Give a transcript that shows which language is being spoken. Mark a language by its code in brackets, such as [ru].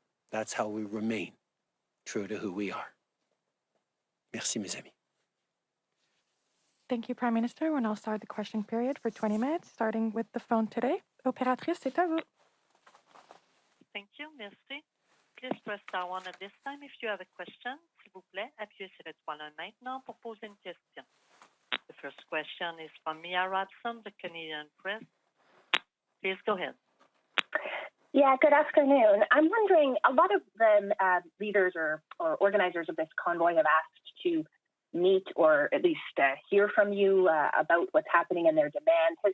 [en] That's how we remain true to who we are. [fr] Merci, mes amis. [en] Thank you, Prime Minister. We'll now start the question period for 20 minutes, starting with the phone today. [fr] Opératrice, c'est à vous. [en] Thank you. [fr] Merci. [en] Please press star one at this time if you have a question. [fr] S'il vous plaît, appuyez sur l'étoile 1 maintenant pour poser une question. [en] The first question is from Mia Robson, the Canadian Press. Please go ahead. Yeah, good afternoon. I'm wondering, a lot of the leaders or organizers of this convoy have asked to meet or at least hear from you about what's happening and their demands.